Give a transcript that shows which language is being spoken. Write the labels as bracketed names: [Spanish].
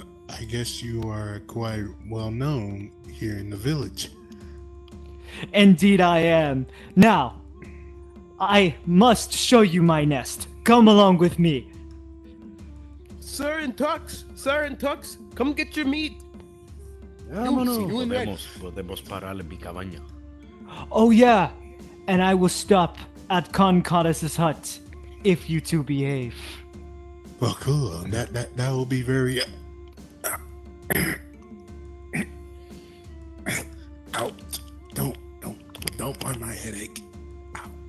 [English] I guess you are quite well known here in the village. Indeed I am. Now, I must show you my nest. Come along with me. Sir in tux, come get your meat. [Spanish] Podemos parar en mi cabaña. [English] Oh yeah, and I will stop at Caras' hut if you two behave. Well, cool. That will be very. Out. Don't mind my headache. Ow.